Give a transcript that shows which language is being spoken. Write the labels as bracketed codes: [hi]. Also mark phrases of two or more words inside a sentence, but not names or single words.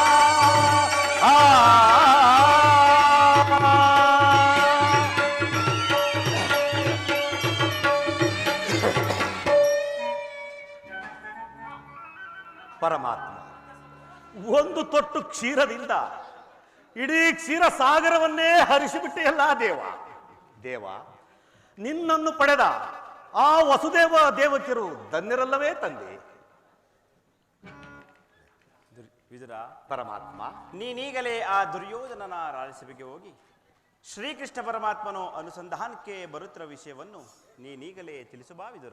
[kn] ಪರಮಾತ್ಮ, ಒಂದು ತೊಟ್ಟು ಕ್ಷೀರದಿಂದ ಇಡೀ ಕ್ಷೀರ ಸಾಗರವನ್ನೇ ಹರಿಸಿಬಿಟ್ಟೆಯಲ್ಲ ದೇವ. ದೇವ, ನಿನ್ನನ್ನು ಪಡೆದ ಆ ವಸುದೇವ ದೇವಕಿಯರು ಧನ್ಯರಲ್ಲವೇ ತಂದೆ? ವಿದುರ, ಪರಮಾತ್ಮ, ನೀನೀಗಲೇ ಆ ದುರ್ಯೋಧನನ ರಾಜ್ಯಸಭೆಗೆ ಹೋಗಿ ಶ್ರೀಕೃಷ್ಣ ಪರಮಾತ್ಮನು ಅನುಸಂಧಾನಕ್ಕೆ ಬರುತ್ತಿರುವ ವಿಷಯವನ್ನು ನೀನೀಗಲೇ ತಿಳಿಸುಬಾ ವಿದುರ.